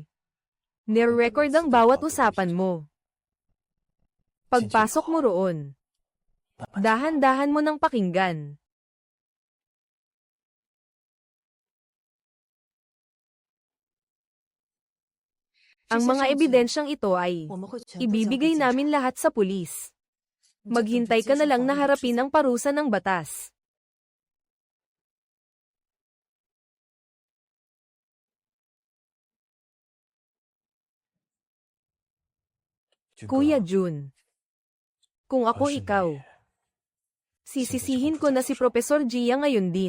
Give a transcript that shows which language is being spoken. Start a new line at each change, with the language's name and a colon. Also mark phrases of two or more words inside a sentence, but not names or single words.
Filipino: Nire-record ang bawat usapan mo. Pagpasok mo roon, dahan-dahan mo nang pakinggan. Ang mga ebidensyang ito ay
Chinese: 我们会全部交给
Filipino: ibibigay
Chinese: 警察
Filipino: namin lahat sa pulis.
Chinese: 你就等着
Filipino: Maghintay
Chinese: 接
Filipino: ka na
Chinese: 受
Filipino: lang na
Chinese: 法律的
Filipino: harapin ang parusa ng batas. Kuya Jun, kung ako ikaw, sisisihin ko na si Professor Gia ngayon din.